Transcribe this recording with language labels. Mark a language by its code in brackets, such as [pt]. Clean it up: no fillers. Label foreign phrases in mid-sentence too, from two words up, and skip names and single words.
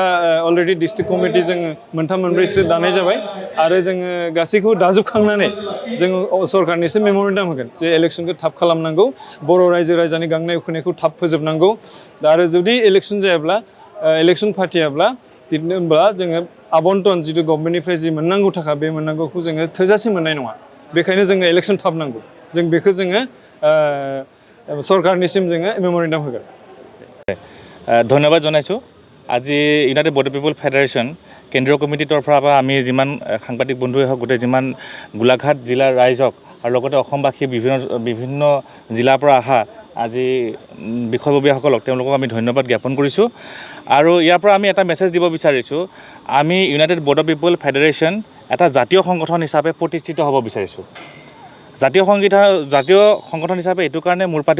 [brx] अलरेडि डिस्ट्रिक्ट कमिटि जोङो 3-4सो दानाय जाबाय आरो जोङो गासैखौबो दाजोबखांनानै जोङो सरकारनिसो मेम'रेन्डाम होगोन जे इलेक्सनखौ थाब खालामनांगौ बर' रायजो राजानि गांनाय उखैनायखौ थाब फोजोबनांगौ आरो जुदि इलेक्सन जायाब्ला इलेक्सन फाथियाब्ला बिदिनो होनब्ला जोङो आबन्टन जिथु गभर्नमेन्टनिफ्राय जि मोननांगौ थाखा बे मोननांगौखौ जोङो थोजासे मोननाय नङा बेखायनो जोङो इलेक्सन थाब नांगौ जों बेखौ जोङो सरकारनिसिम जोङो मेम'रेन्डाम होगोन [as] धन्यबाद जनाइছোঁ আজি ইউনাইটেড বড' পিপল ফেডাৰেশ্যন কেন্দ্ৰীয় কমিটিৰ তৰফৰ পৰা আমি যিমান সাংবাদিক বন্ধুৱে হওক গোটেই যিমান গোলাঘাট জিলাৰ ৰাইজ হওক আৰু লগতে অসমবাসী বিভিন্ন জিলাৰ পৰা অহা আজি বিষয়ববীয়াসকলক তেওঁলোকক আমি ধন্যবাদ জ্ঞাপন কৰিছোঁ আৰু ইয়াৰ পৰা আমি এটা মেছেজ দিব বিচাৰিছোঁ আমি ইউনাইটেড বড' পিপল ফেডাৰেশ্যন এটা জাতীয় সংগঠন হিচাপে প্ৰতিষ্ঠিত হ'ব বিচাৰিছোঁ জাতীয় সংগঠন হিচাপে এইটো কাৰণে মূৰ পাতি